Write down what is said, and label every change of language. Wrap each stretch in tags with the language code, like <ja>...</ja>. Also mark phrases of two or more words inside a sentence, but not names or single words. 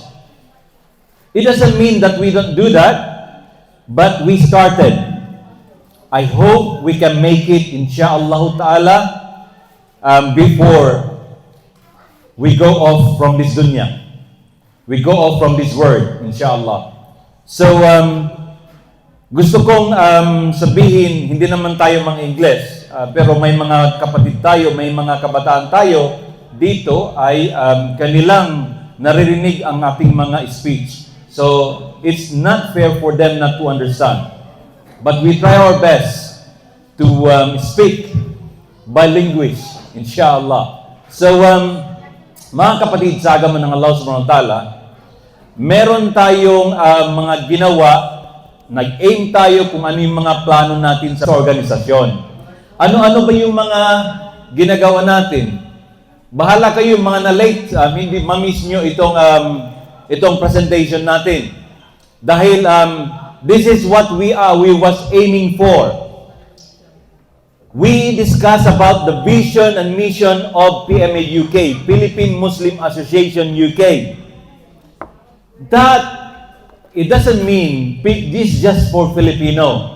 <en>It doesn't mean that we don't do that, but we started. I hope we can make it,</en> <ar>إن شاء الله تعالى,</ar> <en>before we go off from this dunya. We go off from this world, insha'Allah. So,</en> <tl>gusto kong sabihin, hindi naman tayo mga Ingles, pero may mga kapatid tayo, may mga kabataan tayo dito ay kanilang naririnig ang ating mga speech.</tl> <en>So, it's not fair for them not to understand. But we try our best to speak bilingual, inshallah. So,</en> <tl>mga kapatid, sa agama ng</tl> <ar>الله سبحانه وتعالى,</ar> <tl>meron tayong mga ginawa, nag-aim tayo kung ano yung mga plano natin sa organisasyon. Ano-ano ba yung mga ginagawa natin? Bahala kayo mga na-late, hindi ma-miss nyo itong presentation natin.</tl> <en>Dahil this is what we was aiming for. We discuss about the vision and mission of PMA UK, Philippine Muslim Association UK. That it doesn't mean this just for Filipino.</en>